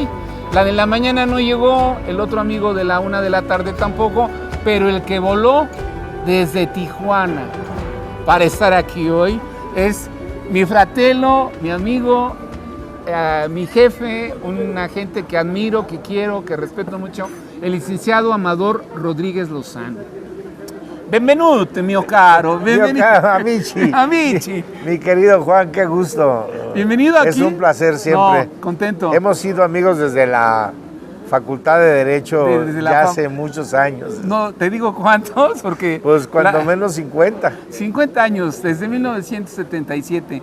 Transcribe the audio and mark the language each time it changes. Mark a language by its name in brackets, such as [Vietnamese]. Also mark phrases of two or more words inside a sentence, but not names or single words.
[Spanish] La de la mañana no llegó, el otro amigo de la 1 de la tarde tampoco, pero el que voló desde Tijuana para estar aquí hoy es mi fratelo, mi amigo, mi jefe, una gente que admiro, que quiero, que respeto mucho, el licenciado Amador Rodríguez Lozano. [Italian] Benvenuto, mio caro. Mio caro, amici. Amici. [Spanish] Mi querido Juan, qué gusto. Bienvenido aquí. Es un placer siempre. No, contento. Hemos sido amigos desde la Facultad de Derecho ya hace muchos años. No, te digo cuántos, porque... Pues cuando menos 50. 50 años, desde 1977